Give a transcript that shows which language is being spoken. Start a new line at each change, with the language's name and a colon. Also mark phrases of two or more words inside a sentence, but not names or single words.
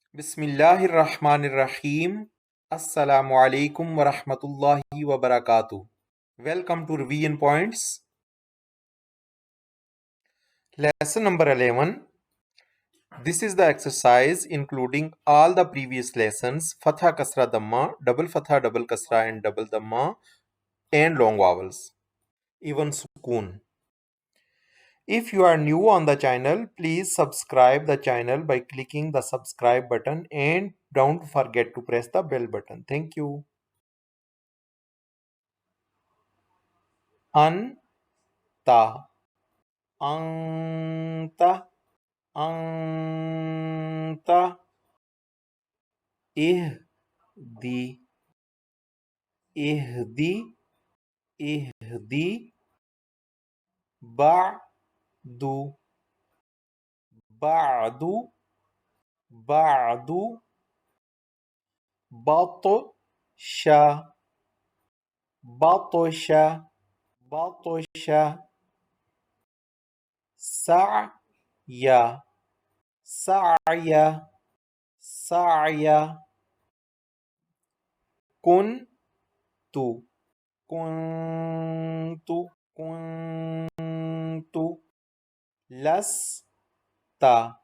Arabic: بسم الله الرحمن الرحيم. السلام عليكم ورحمة الله وبركاته.
English: Welcome to Revision Points. Lesson number 11. This is the exercise including all the previous lessons, Fatha Kasra Dhamma, double Fatha, double Kasra and double Dhamma and long vowels, even Scoon. If you are new on the channel, please subscribe the channel by clicking the subscribe button and don't forget to press the bell button. Thank you.
Arabic: أنتَ، أنتَ، أنتَ, اهدِ، اهدِ، اهدِ، بعدُ، بعدُ، بعدُ, بطشة، بطشة، بطشة, سعيا، سعيا، سعيا، كنتُ، كنتُ، كنتُ, lasta,